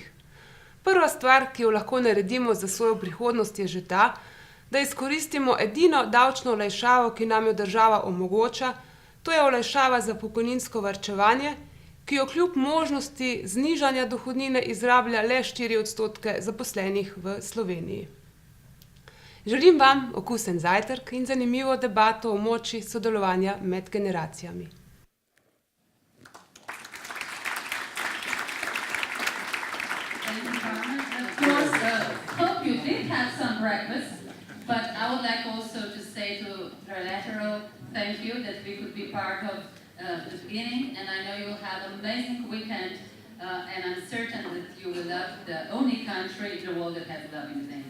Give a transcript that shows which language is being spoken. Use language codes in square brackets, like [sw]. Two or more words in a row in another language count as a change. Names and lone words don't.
[sl] Prva stvar, ki jo lahko naredimo za svojo prihodnost, je že ta, da izkoristimo edino davčno olajšavo, ki nam jo država omogoča, to je olajšava za pokojninsko varčevanje, ki jo kljub možnosti znižanja dohodnine izrablja le 4% zaposlenih v Sloveniji. Želim vam okusen zajtrk in zanimivo debato o moči sodelovanja med generacijami. [en] Hope you did have some breakfast, but I would like also to say to Trilateral, thank you that we could be part of the beginning, and I know you'll have an amazing weekend, and I'm certain that you will love the only country in the world that has love in the name.